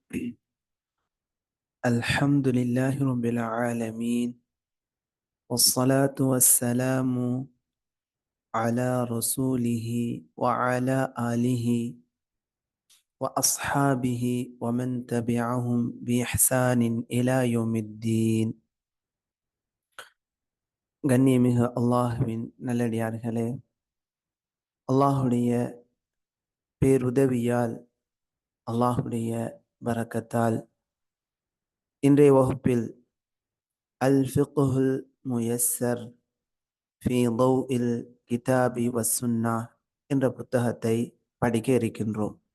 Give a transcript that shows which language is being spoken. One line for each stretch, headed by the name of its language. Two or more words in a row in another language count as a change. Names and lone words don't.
Arabic: الحمد لله رب العالمين، والصلاة والسلام على رسوله وعلى آله وأصحابه ومن تبعهم بإحسان إلى يوم الدين.
Tamil: கண்ணியமிகு அல்லாஹுவின் நல்லடியார்களே, அல்லாஹுடைய பேருதவியால், அல்லாஹுடைய பரக்கத்தால் இன்றைய வகுப்பில் அல் ஃபிக்ஹுல் முயஸ்ஸர் ஃபி தௌஇல் கிதாபி வஸ்ஸுன்னா என்ற புத்தகத்தை படிக்க இருக்கின்றோம்.